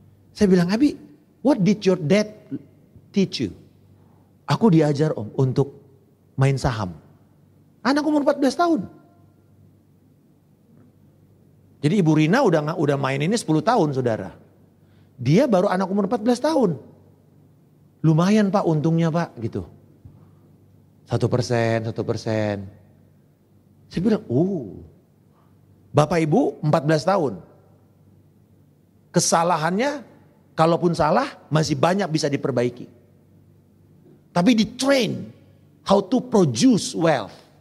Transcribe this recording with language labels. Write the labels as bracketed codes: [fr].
[id] Saya bilang, [en] Abi, what did your dad teach you? [id] Aku diajar om untuk main saham. Anak umur 14 tahun. Jadi Ibu Rina udah main ini 10 tahun saudara. Dia baru anak umur 14 tahun. Lumayan Pak untungnya Pak gitu. 1%. Saya bilang, Bapak Ibu 14 tahun. Kesalahannya, kalaupun salah masih banyak bisa diperbaiki. Tapi di [en] train how to produce wealth.